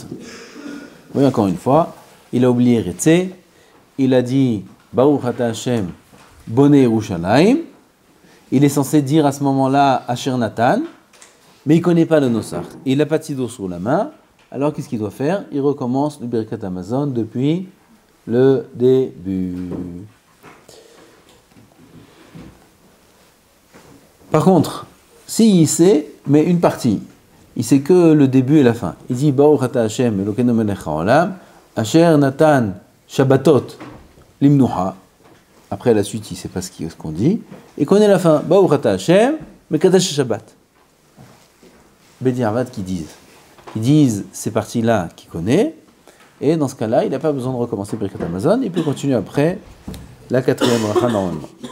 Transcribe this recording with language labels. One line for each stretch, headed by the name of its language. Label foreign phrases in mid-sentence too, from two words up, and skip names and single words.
French: Oui, encore une fois, il a oublié Retse, il a dit
Hebrew: ברוך אתה השם בונה ירושלים,
French: il est censé dire à ce moment-là
Hebrew: אשר נתן,
French: mais il ne connaît pas le nosach, il n'a pas de sidour sur la main, alors qu'est-ce qu'il doit faire? Il recommence le
Hebrew: ברכת המזון
French: depuis le début. Par contre, s'il sait, mais une partie, il sait que le début et la fin. Il dit
Hebrew: ברוך אתה השם אלוקינו מלך העולם אשר נתן שבתות למנוחה.
French: Après la suite, il ne sait pas ce qu'on dit. Et connaît la fin.
Hebrew: ברוך אתה השם מקדש השבת.
French: Bediarvad qui disent ces parties-là qu'il connaît. Et dans ce cas-là, il n'a pas besoin de recommencer
Hebrew: ברכת המזון.
French: Il peut continuer après la quatrième bracha normalement.